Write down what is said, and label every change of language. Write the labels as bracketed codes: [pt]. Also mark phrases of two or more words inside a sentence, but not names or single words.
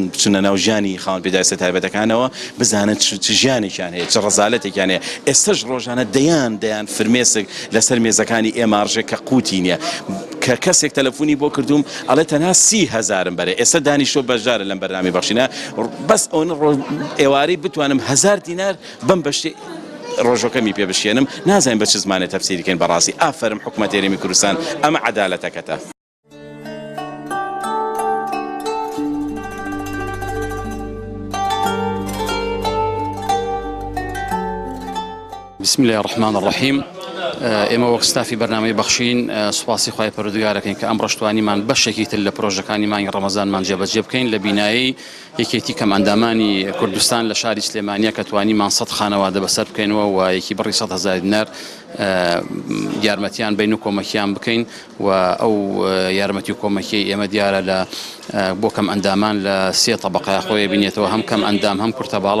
[ckb] بچنە ناو ژیانی خاوەن پێداویستە تایبەتەکانەوە بزانن چ ژیانێکیان هەیە چ ڕەزالەتێکیان هەیە ئێستش ڕۆژانە دەیان فرمێسک لەسەر مێزەکانی ئێماڕژێ کە قوتی نییە کە کەسێک تەلەفۆنی بۆ کردوم ئەڵێ تەنها 30,000 بەرێ ئێستا دانیشتۆ بەشدارە لەم بەرنامەی بەخشینە بەس ئەوە ئێوارەی بتوانم 1000 دینار بەم بەشتێ ڕۆژەکەمی پێ بشێنم نازانین بە چ زمانێ تەفسیرکەین بەڕاستی ئافەرم حکوومەتی هەرێمی کوردستان ئەمە عەدالەتەکەتە [ar] بسم الله الرحمن الرحيم [ckb] ئێمە وەک ستافی بەرنامەی بەخشین سوپاسی خوای پەروەردگارەکەین کە ئەم ڕۆژتوانیمان بەشێکی تر لە پرۆژەکانی مانگی ڕەمەزانمان جێبەجێ بکەین لە بینایی یەکێتی کەم ئەندامانی کوردستان لە شاری سلێمانیە کە توانیمان 100 خانەوادە بەسەر بکەینەوە و یەکی بڕی 100,000 دینار یارمەتیان بین و کۆمەکیان بکەین و ئەو یارمەتی و کۆمەکی ئێمە دیارە لە بۆ کەم ئەندامان لە 3 طبقەیە خۆی بینێتەوە هەم کەم ئەندام هەم کورتەباڵە